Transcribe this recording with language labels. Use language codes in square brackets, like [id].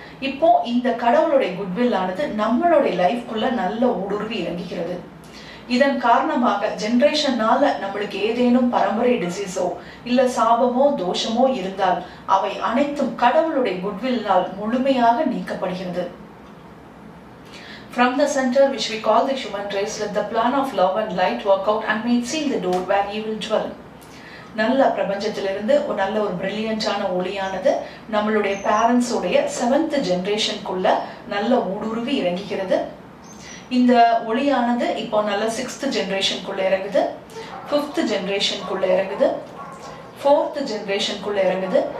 [ta] இப்போ இந்த கடவுளுடைய குட்வில் ஆனது நம்மளுடைய லைஃப்குள்ள நல்ல ஊடுருவி இறங்குகிறது. இதன் காரணமாக ஜெனரேஷனால நம்மளுக்கு ஏதேனும் பரம்பரை டிசீஸோ இல்ல சாபமோ தோஷமோ இருந்தால் அவை அனைத்தும் கடவுளுடைய குட்வில்னால் முழுமையாக நீக்கப்படுகிறது. [en] From the center which we call the human race, let the plan of love and light work out and may seal the door where he will dwell. [ta] நல்ல பிரபஞ்சத்திலிருந்து ஒரு நல்ல ஒரு பிரில்லியன்டான ஒளியானது நம்மளுடைய பேரண்ட்ஸோடைய 7th ஜெனரேஷனுக்குள்ள நல்ல ஊடுருவி இறங்குகிறது. இந்த ஒளியானது இப்போ நல்ல 6th ஜெனரேஷனுக்குள்ள இறங்குது, 5th ஜெனரேஷனுக்குள்ள இறங்குது, 4th ஜெனரேஷனுக்குள்ள இறங்குது.